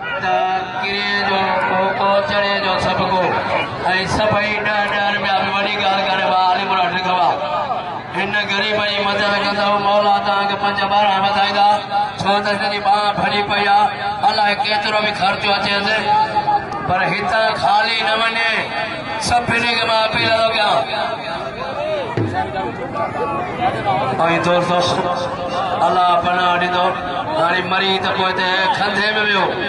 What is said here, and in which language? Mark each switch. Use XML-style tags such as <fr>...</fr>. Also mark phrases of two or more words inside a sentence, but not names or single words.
<sd>किरे जो को चढ़े जो सबको ऐं सभई डर में बि वॾी ॻाल्हि करे वाली मुराद लिखवा इन ग़रीब जी मदद कंदव मौला तव्हांखे 5-12 वधाईंदा छो त हिन जी बांह भरी पई आहे अलाए केतिरो बि ख़र्चो अचेसि पर हितां ख़ाली न वञे सभिनी खे मां अपील थो कयां ऐं दोस्तो अलाह पनाह ॾींदो हाणे मरी त पोइ हिते खंधे में वियो</sd>